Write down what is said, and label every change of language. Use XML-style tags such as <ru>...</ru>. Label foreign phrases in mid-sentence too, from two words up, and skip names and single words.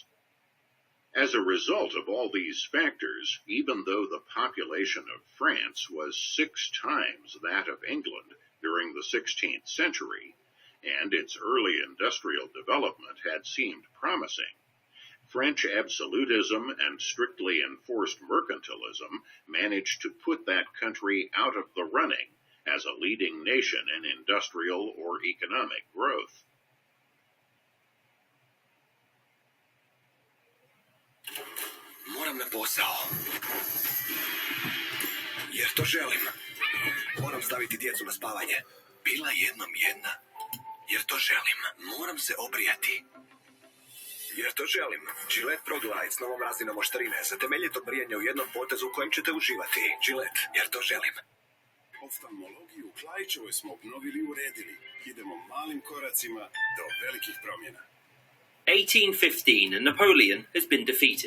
<en>As a result of all these factors, even though the population of France was 6 times that of England during the 16th century, and its early industrial development had seemed promising, French absolutism and strictly enforced mercantilism managed to put that country out of the running as a leading nation in industrial or economic growth.</en> <hr>Moram na posao. Jer to želim. Moram staviti djecu na spavanje. Bila jednom jedna. Jer to želim. Moram se obrijati. Jer to želim. Gillette Pro Glide s novom razinom oštrine za temeljito brijanje u jednom potezu u kojem ćete uživati. Gillette, jer to želim. Oftalmologiju u Klaićevoj smo obnovili i uredili. Idemo malim koracima do velikih promjena.</hr> <en>1815, Napoleon has been defeated.</en>